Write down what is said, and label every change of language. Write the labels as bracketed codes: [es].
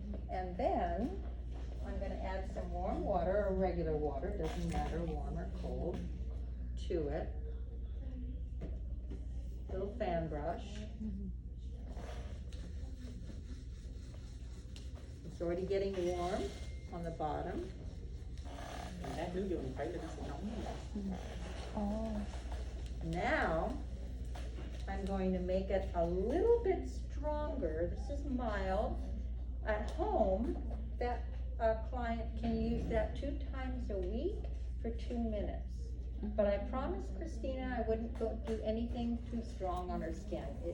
[en] And then I'm going to add some warm water, or regular water, doesn't matter, warm or cold, to it. Little fan brush. It's already getting warm on the bottom. [vi] Mình áp nước vô mình thấy là nó sẽ nóng. Oh. [en] Now, I'm going to make it a little bit stronger. This is mild. At home, that client can use that 2 times a week for 2 minutes. But I promised Christina I wouldn't do anything too strong on her skin.